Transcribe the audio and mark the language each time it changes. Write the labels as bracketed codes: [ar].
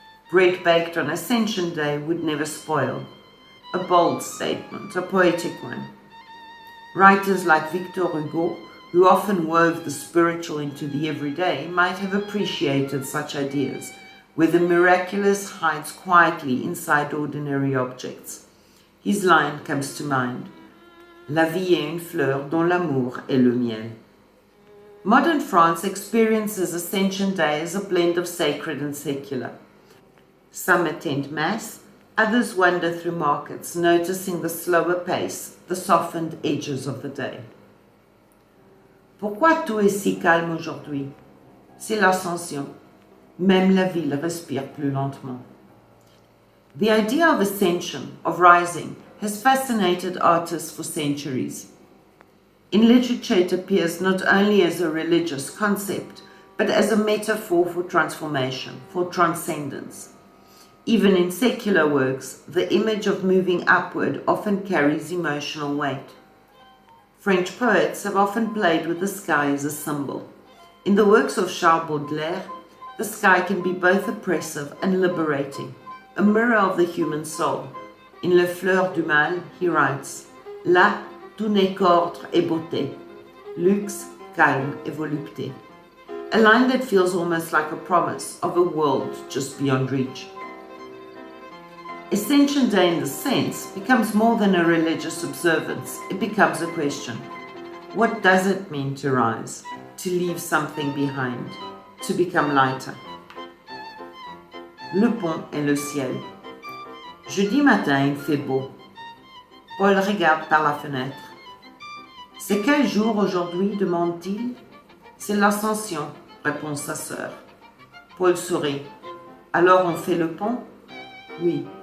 [en] Bread baked on Ascension Day would never spoil. A bold statement, a poetic one. Writers like Victor Hugo, who often wove the spiritual into the everyday, might have appreciated such ideas, where the miraculous hides quietly inside ordinary objects. His line comes to mind, [fr] "La vie est une fleur dont l'amour est le miel." [en] Modern France experiences Ascension Day as a blend of sacred and secular. Some attend Mass, others wander through markets, noticing the slower pace, the softened edges of the day. [fr] Pourquoi tout est si calme aujourd'hui? C'est l'ascension. Même la ville respire plus lentement. [en] The idea of ascension, of rising, has fascinated artists for centuries. In literature it appears not only as a religious concept, but as a metaphor for transformation, for transcendence. Even in secular works, the image of moving upward often carries emotional weight. French poets have often played with the sky as a symbol. In the works of Charles Baudelaire, the sky can be both oppressive and liberating, a mirror of the human soul. In Les Fleurs du Mal, he writes, [fr] "Là, tout n'est qu'ordre et beauté, luxe, calme et volupté." [en] A line that feels almost like a promise of a world just beyond reach. Ascension Day, in this sense, becomes more than a religious observance. It becomes a question. What does it mean to rise, to leave something behind, to become lighter? [fr] Le pont et le ciel. Jeudi matin, il fait beau. Paul regarde par la fenêtre. C'est quel jour aujourd'hui, demande-t-il. C'est l'Ascension, répond sa sœur. Paul sourit. Alors on fait le pont? Oui.